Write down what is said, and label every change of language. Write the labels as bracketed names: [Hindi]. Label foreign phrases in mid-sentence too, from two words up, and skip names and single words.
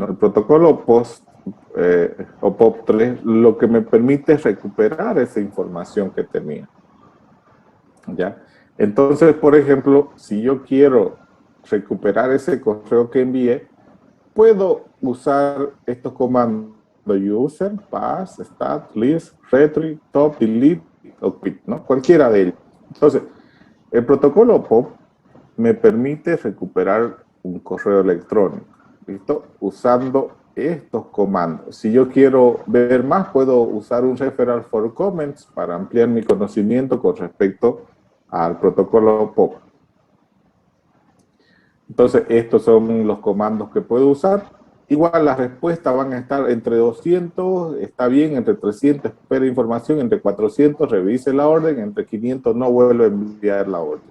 [Spanish] El protocolo POST o POP3, lo que me permite recuperar esa información que tenía. ¿Ya? Entonces, por ejemplo, si yo quiero recuperar ese correo que envié, puedo usar estos comandos: [English] user, pass, stat, list, retrieve, top, delete o quit, [Spanish] ¿no? Cualquiera de ellos. Entonces, el protocolo POP me permite recuperar un correo electrónico, ¿listo? Usando estos comandos. Si yo quiero ver más, puedo usar un [English] referral for comments [Spanish] para ampliar mi conocimiento con respecto al protocolo POP. Entonces, estos son los comandos que puedo usar. Igual las respuestas van a estar entre 200, está bien, entre 300 espera información, entre 400 revise la orden, entre 500 no vuelve a enviar la orden.